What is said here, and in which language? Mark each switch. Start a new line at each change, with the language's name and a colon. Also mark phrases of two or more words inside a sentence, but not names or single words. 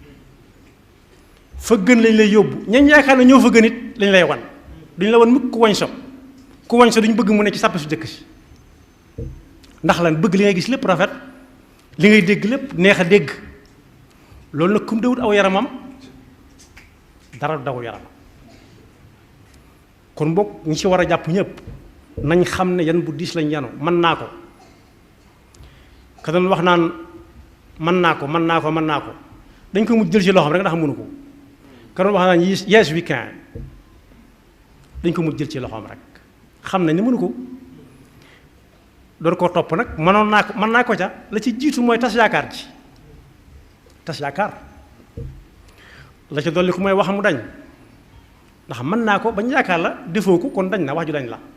Wolof: fa gën lañ lay yóbbu ñañ yaakaar ne ñoo fa gën it lañ lay wan duñ la wan mukk ku wañ so duñ bëgg mu ne ci sàpp su jëkk si ndax lan bëgg li ngay gis lépp rafet li ngay dégg lépp neex a dégg loolu nag kum dawut aw yaramam dara daw yaram kon bokk ñi ci war a jàpp ñëpp nañ xam ne yan bu diis lañ yanu mën naa ko ka doon wax naan mën naa ko dañ ko mujj jël ci loxoom rek ndax mënu ko ka doon wax naan
English: yes we can
Wolof: dañ ko mujj jël ci loxoom rek xam nañ ne mënu ko door koo topp nag mën naa ko ca la ci jiitu mooy tas yaakaar ji tas yaakaar la ca dolli ku mooy wax mu dañ ndax mën naa ko bañ yaakaar la defoo ko kon dañ na wax ju dañ la